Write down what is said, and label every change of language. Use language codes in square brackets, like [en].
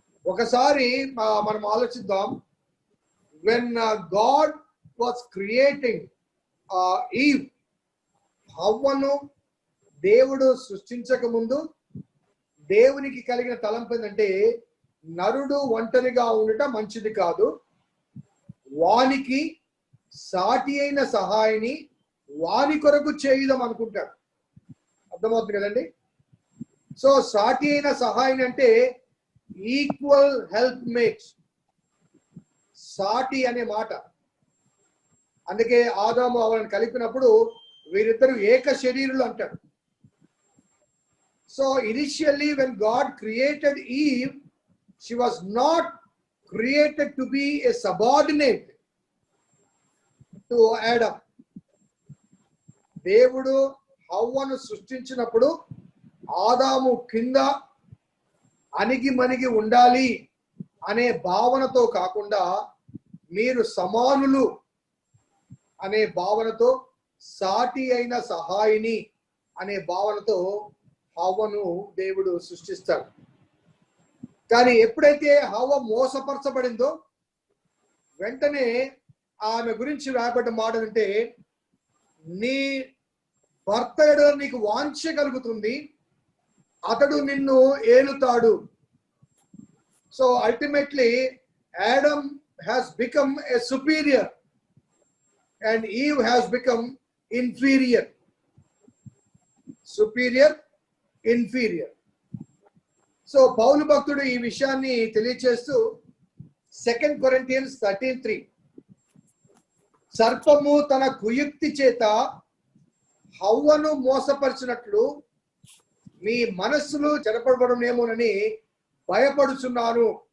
[te] ఒకసారి మనం ఆలోచిద్దాం, [en] when God was creating Eve, [te] హవ్వను దేవుడు సృష్టించక ముందు దేవునికి కలిగిన తలంపు ఏంటంటే, నరుడు ఒంటరిగా ఉండటం మంచిది కాదు, వానికి సాటి అయిన సహాయిని వాని కొరకు చేయుదాం అనుకుంటాడు. అర్థమవుతుంది కదండి. సో సాటి అయిన సహాయిని అంటే [en] equal help mates, [te] సాటి అనే మాట. అందుకే ఆదాము అవలను కలిపినప్పుడు వీరిద్దరు ఏక శరీరులు అంటాడు. [en] So initially when God created Eve, she was not created to be a subordinate to Adam. [te] దేవుడు హవ్వను సృష్టించినప్పుడు ఆదాము కింద అణిగి మణిగి ఉండాలి అనే భావనతో కాకుండా, మీరు సమానులు అనే భావనతో, సాటి అయిన సహాయిని అనే భావనతో హవ్వను దేవుడు సృష్టిస్తాడు. కానీ ఎప్పుడైతే హవ్వ మోసపరచబడిందో, వెంటనే ఆమె గురించి రాయబడ్డ మాట అంటే, నీ భర్త ఎడల నీకు వాంఛ కలుగుతుంది, అతడు నిన్ను ఏలుతాడు. [en] So ultimately Adam has become a superior and Eve has become inferior. Superior, inferior. [te] So పౌలు భక్తుడు ఈ విషయాన్ని తెలియచేస్తూ 2 Corinthians 13:3, సర్పము తన కుయుక్తి చేత హవ్వను మోసపరిచినట్లు మీ మనస్సులు చెరపబడనేమోనని భయపడుచున్నాను.